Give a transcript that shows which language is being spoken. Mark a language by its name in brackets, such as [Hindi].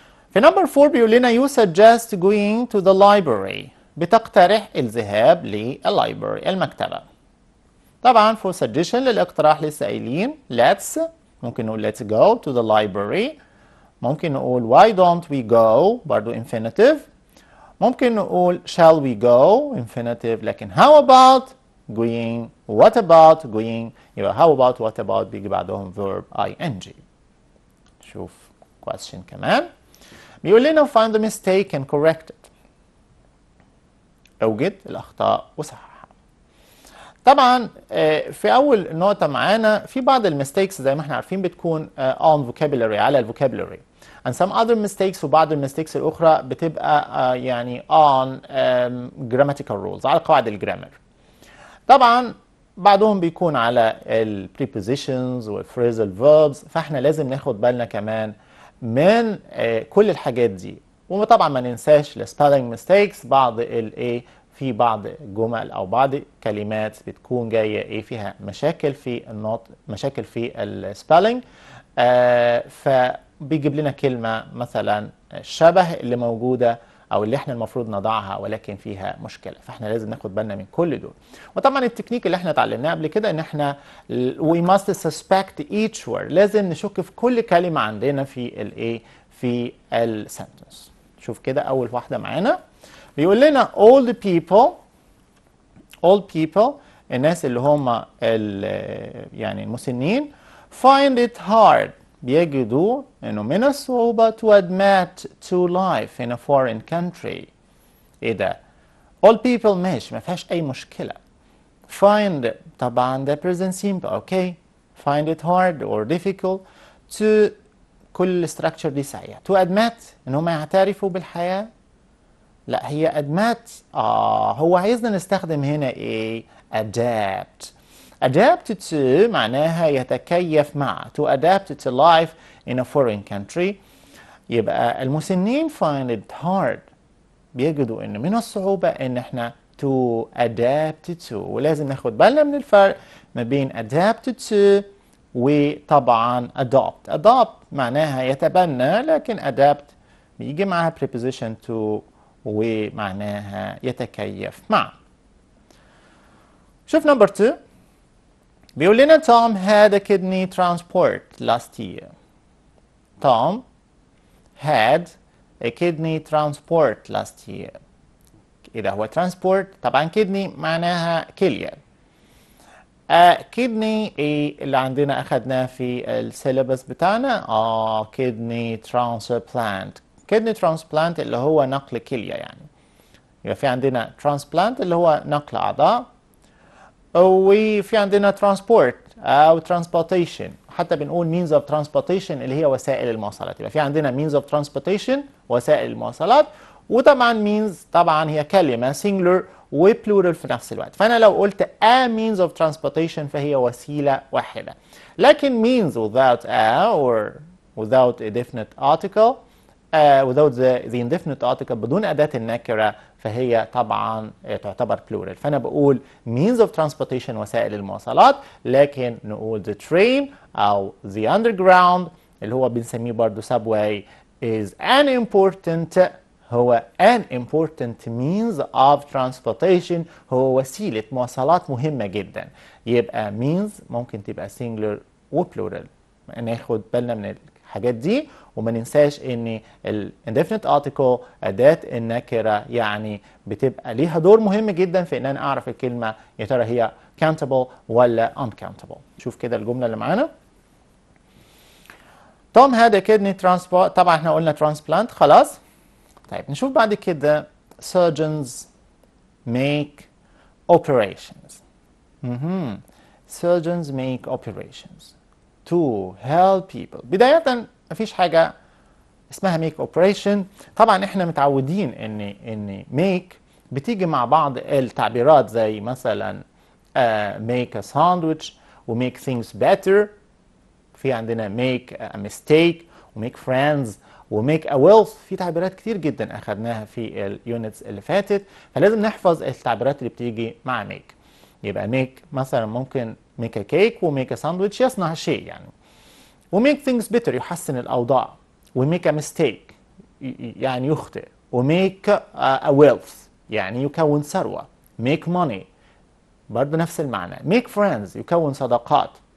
[Arabic] في نمبر 4 بيقول لنا [English] you suggest going to the library [Arabic] بتقترح الذهاب للlibrary المكتبة. [English] طبعا for suggestion [Arabic] للاقتراح لسه قايلين [English] let's [Arabic] ممكن نقول [English] let's go to the library ممكن نقول why don't we go برضو infinitive ممكن نقول shall we go infinitive لكن how about going what about going يبقى how about what about بيجي بعدهم verb ing. [Arabic] شوف question كمان بيقول لنا [English] find the mistake and correct it [Arabic] اوجد الاخطاء وصححها. طبعا في اول نقطه معانا في بعض الميستيكس زي ما احنا عارفين بتكون [English] on vocabulary [Arabic] على الفوكابولري [English] and some other mistakes [Arabic] وبعض الميستيكس الاخرى بتبقى يعني [English] on grammatical rules [Arabic] على قواعد الجرامر. طبعا بعضهم بيكون على ال prepositions وال phrasal verbs فاحنا لازم ناخد بالنا كمان من كل الحاجات دي. وطبعا ما ننساش ال spelling mistakes بعض الايه في بعض جمل او بعض كلمات بتكون جايه فيها مشاكل في النطق مشاكل في السبيلنج فبيجيب لنا كلمه مثلا شبه اللي موجوده او اللي احنا المفروض نضعها ولكن فيها مشكله فاحنا لازم ناخد بالنا من كل دول. وطبعا التكنيك اللي احنا اتعلمناه قبل كده ان احنا [English] we must suspect each word [Arabic] لازم نشك في كل كلمه عندنا في الايه في السنتنس. شوف كده اول واحده معانا بيقول لنا [English] all the people all people [Arabic] الناس اللي هم يعني المسنين [English] find it hard [Arabic] بيجدوا انه من الصعوبة [English] to admit to life in a foreign country. [Arabic] ايه ده؟ all people ماشي ما فيهاش اي مشكلة. [English] find طبعا ده present simple okay. find it hard or difficult to كل structure [Arabic] دي صحيحة. to admit ان هم يعترفوا بالحياة. لا هي admit هو عايزنا نستخدم هنا ايه؟ adapt. adapt to معناها يتكيف مع. [English] to adapt to life in a foreign country. [Arabic] يبقى المسنين [English] find it hard [Arabic] بيجدوا ان من الصعوبة ان احنا [English] to adapt to. [Arabic] ولازم ناخد بالنا من الفرق ما بين adapt to وطبعا adopt. adopt معناها يتبنى لكن adapt بيجي معها preposition to ومعناها يتكيف مع. شوف نمبر 2 بيقول لنا [English] Tom had a kidney transport last year. Tom had a kidney transport last year. [Arabic] إذا هو transport طبعا kidney معناها كلية. kidney إيه اللي عندنا أخدناه في السيلابس بتاعنا؟ [English] kidney transplant. kidney transplant [Arabic] اللي هو نقل كلية يعني. يبقى في عندنا transplant اللي هو نقل أعضاء. وفي عندنا transport أو transportation. حتى بنقول [English] means of transportation [Arabic] اللي هي وسائل المواصلات. يبقى في عندنا means of transportation وسائل المواصلات. وطبعا means طبعا هي كلمة singular وبلورال في نفس الوقت. فأنا لو قلت [English] a means of transportation [Arabic] فهي وسيلة واحدة. [English] لكن means without a or without a definite article without the indefinite article [Arabic] بدون أداة النكرة فهي طبعا تعتبر [English] plural. [Arabic] فأنا بقول means of transportation وسائل المواصلات لكن نقول the train أو the underground اللي هو بنسميه برضو [English] subway is an important [Arabic] هو [English] an important means of transportation [Arabic] هو وسيلة مواصلات مهمة جدا. يبقى means ممكن تبقى singular و plural. ناخد بالنا من الحاجات دي وما ننساش ان ال indefinite article أداة النكرة يعني بتبقى ليها دور مهم جدا في ان انا اعرف الكلمة يا ترى هي countable ولا uncountable. شوف كده الجملة اللي معانا. [English] Tom had a kidney transplant. [Arabic] طبعا احنا قلنا transplant خلاص. طيب نشوف بعد كده [English] surgeons make operations. surgeons make operations to help people. [Arabic] بداية مفيش حاجة اسمها [English] make operation. [Arabic] طبعا احنا متعودين ان make بتيجي مع بعض التعبيرات زي مثلا [English] make a sandwich [Arabic] و [English] make things better. [Arabic] في عندنا [English] make a mistake و make friends و make a wealth. [Arabic] في تعبيرات كتير جدا اخدناها في اليونتس اللي فاتت فلازم نحفظ التعبيرات اللي بتيجي مع make. يبقى make مثلا ممكن [English] make a cake [Arabic] و [English] make a sandwich [Arabic] يصنع شيء يعني. و [English] make things better [Arabic] يحسن الأوضاع. و [English] make a mistake [Arabic] يعني يخطئ. و [English] make a wealth [Arabic] يعني يكون ثروة. [English] make money [Arabic] برضه نفس المعنى. [English] make friends [Arabic] يكون صداقات.